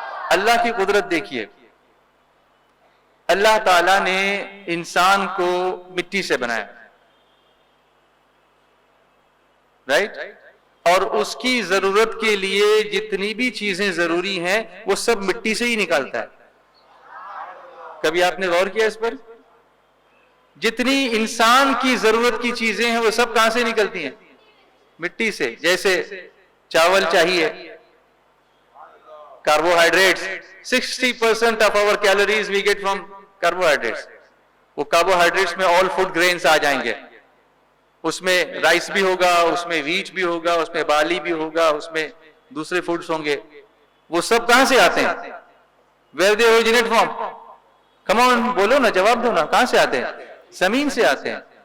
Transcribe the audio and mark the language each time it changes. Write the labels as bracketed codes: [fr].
[ur] اللہ کی قدرت دیکھیے. اللہ تعالیٰ نے انسان کو مٹی سے بنایا, رائٹ, اور اس کی ضرورت کے لیے جتنی بھی چیزیں ضروری ہیں وہ سب مٹی سے ہی نکالتا ہے. کبھی آپ نے غور کیا اس پر؟ جتنی انسان کی ضرورت کی چیزیں ہیں وہ سب کہاں سے نکلتی ہیں؟ مٹی سے. جیسے چاول چاہیے, [en] carbohydrates, 60% of our calories we get from carbohydrates. [ur] وہ carbohydrates میں [en] all food grains [ur] آ جائیں گے. اس میں رائس بھی ہوگا, اس میں ویٹ بھی ہوگا, اس میں بالی بھی ہوگا, اس میں دوسرے فوڈز ہوں گے. وہ سب کہاں سے آتے ہیں؟ [en] where they originate from? come on, [ur] بولو نا, جواب دو نا, کہاں سے آتے ہیں؟ زمین سے آتے ہیں.